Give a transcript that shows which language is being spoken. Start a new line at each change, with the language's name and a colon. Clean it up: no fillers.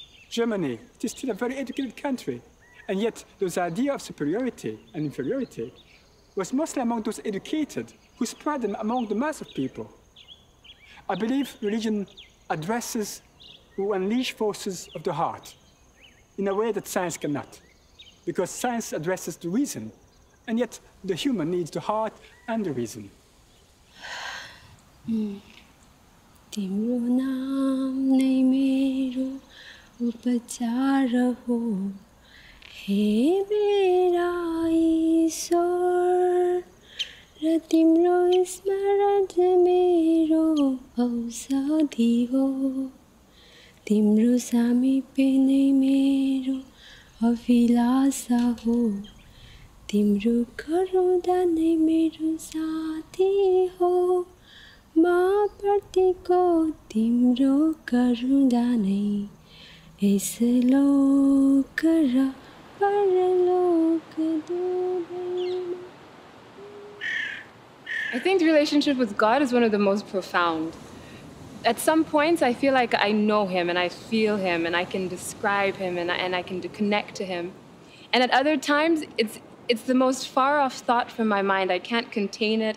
English: Germany, it is still a very educated country, and yet those ideas of superiority and inferiority was mostly among those educated who spread them among the mass of people. I believe religion addresses who unleash forces of the heart in a way that science cannot, because science addresses the reason, and yet the human needs the heart and the reason.
Nepali: तिम्रो नाम नै मेरो उपचार हो हे मेरा ईश्वर र तिम्रो स्मरण मेरो औषधि हो तिम्रो सामिप्य नै मेरो अभिलाषा हो तिम्रो करुणा नै मेरो साथी हो माँ प्रतिको तिम्रो करुणा नै यस लोक र परलोक दुवैमा.
English: I think the relationship with God is one of the most profound. At some points, I feel like I know him and I feel him and I can describe him and I can connect to him. And at other times, it's the most far-off thought from my mind. I can't contain it.